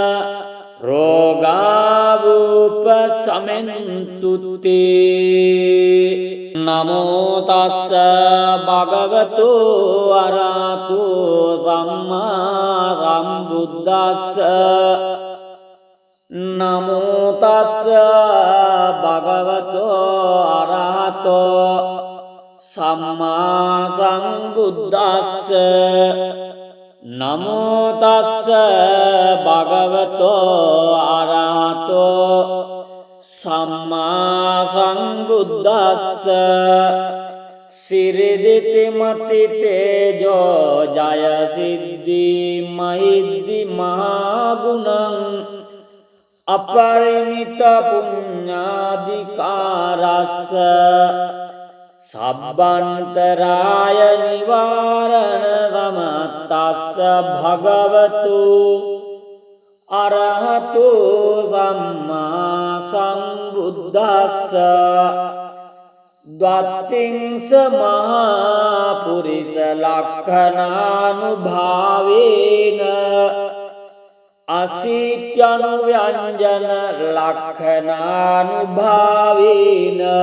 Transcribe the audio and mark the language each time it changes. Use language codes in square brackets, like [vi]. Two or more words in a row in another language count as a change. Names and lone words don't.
[pi] රෝගාවූපසමෙන්තු තේ නමෝ තස්ස භගවතු අරහතු සම්මා සම්බුද්දස්ස නමෝ තස්ස භගවතු අරහතෝ සම්මා සම්බුද්දස්ස නමෝ තස්ස භගවතෝ අරහතෝ සම්මා සම්බුද්දස්ස සිරිදිති මති තේජෝ ජය සිද්ධි මහිද්දි මහා ගුණං අපරිමිත පුඤ්ඤාධිකාරස්ස සබ්බන්තරාය නිවාරණ ගමතස්ස භගවතු අරහතු සම්මා සම්බුද්දස්ස ද්වත්තිංස මහා පුරිස ලක්ඛනානුභාවේන අසීත්‍යනු ව්‍යංජන ලක්ඛනානුභාවේන